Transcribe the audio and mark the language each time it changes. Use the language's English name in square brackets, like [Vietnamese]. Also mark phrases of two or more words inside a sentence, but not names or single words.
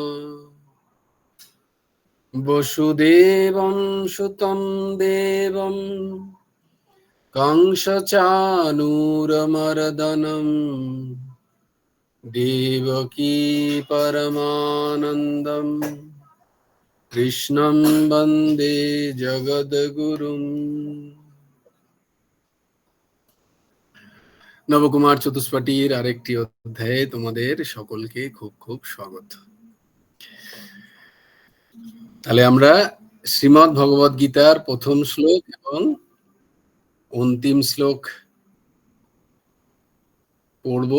[Sanskrit] वसुदेवं सुतं देवं कंसचानूरमर्दनं देवकी परमानन्दं कृष्णं वन्दे जगद्गुरुम्। [Bangla] নবকুমার চতুষ্পাটির আরেকটি অধ্যায়ে তোমাদের সকলকে খুব খুব স্বাগত। তাহলে আমরা শ্রীমদ্ ভগবদ গীতার প্রথম শ্লোক এবং অন্তিম শ্লোক পড়বো।